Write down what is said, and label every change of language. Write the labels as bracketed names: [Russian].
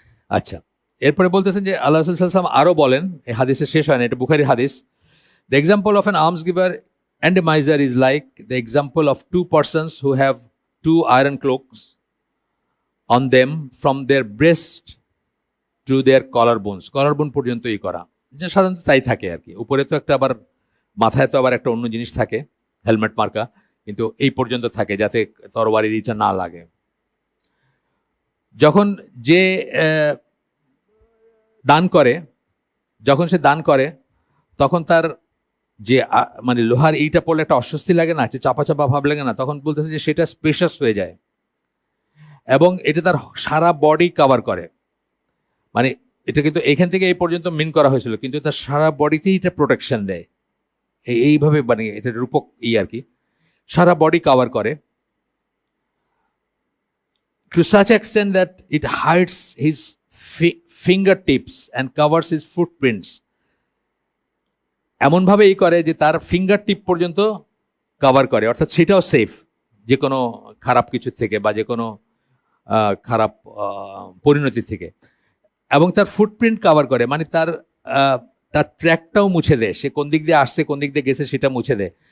[Bangla] আচ্ছা, এরপরে বলতেছেন যে আল্লাহ রাসূল সাল্লাল্লাহু আলাইহি ওয়াসাল্লাম আরও বলেন, এই হাদিসে শেষ হয় না, এটা বুখারীর হাদিস, [English] The example of an alms giver and a miser is like the example of two persons who have 2 iron cloaks on them from their breast to their collarbones. [Bangla] Collarbone পর্যন্তই করা, যে সাধারণত তাই থাকে আর কি। উপরে তো একটা আবার মাথায় তো আবার একটা অন্য জিনিস থাকে, হেলমেট মার্কা, কিন্তু এই পর্যন্ত থাকে যাতে তরবারির ইটা না লাগে। যখন যে দান করে, যখন সে দান করে তখন তার যে মানে লোহার এইটা পড়লে একটা অস্বস্তি লাগে না, চাপা চাপা ভাব লাগে না, তখন বলতেছে যে সেটা স্পেশাস হয়ে যায় এবং এটা তার সারা বডি কভার করে। মানে এটা কিন্তু এখান থেকে এই পর্যন্ত মিন করা হয়েছিল, কিন্তু তার সারা বডিতেই এটা প্রোটেকশন দেয়। এইভাবে মানে এটা রূপক আর কি, সারা বডি কভার করে [English] to such extent that it hides his fingertips and covers his footprints. [Bangla] এমন ভাবে করে যে তার ফিঙ্গার টিপ পর্যন্ত কভার করে, অর্থাৎ সেটাও সেফ যে কোনো খারাপ কিছু থেকে বা যে কোনো খারাপ পরিণতি থেকে। এবং তার ফুটপ্রিন্ট কভার করে, মানে তার ট্র্যাকটাও মুছে দেয়, সে কোন দিক দিয়ে আসছে কোন দিক দিয়ে গেছে সেটা মুছে দেয়।